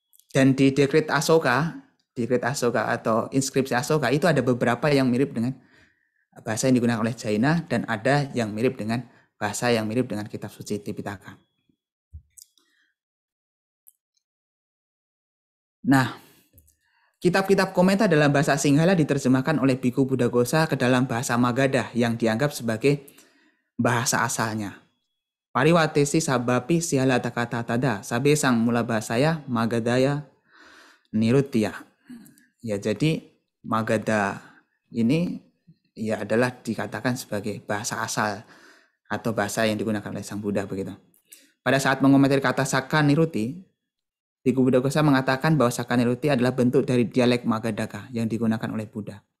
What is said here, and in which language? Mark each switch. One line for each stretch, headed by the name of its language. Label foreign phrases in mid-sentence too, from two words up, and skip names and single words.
Indonesian: Dan di dekret Asoka atau inskripsi Asoka itu ada beberapa yang mirip dengan bahasa yang digunakan oleh Jaina dan ada yang mirip dengan bahasa yang mirip dengan kitab suci Tipitaka. Nah, kitab-kitab komentar dalam bahasa Sinhala diterjemahkan oleh Biku Buddhaghosa ke dalam bahasa Magadha yang dianggap sebagai bahasa asalnya.
Pali: Pariwatesi sabapi sihala takata tada sabe sang mula bahasaya Magadhaya Nirutya.
Indonesian: Ya, jadi Magadha ini ya adalah dikatakan sebagai bahasa asal atau bahasa yang digunakan oleh Sang Buddha begitu. Pada saat mengomentari kata Saka Niruti, Biku Buddhaghosa mengatakan bahwa Saka Niruti adalah bentuk dari dialek Magadhaka yang digunakan oleh Buddha.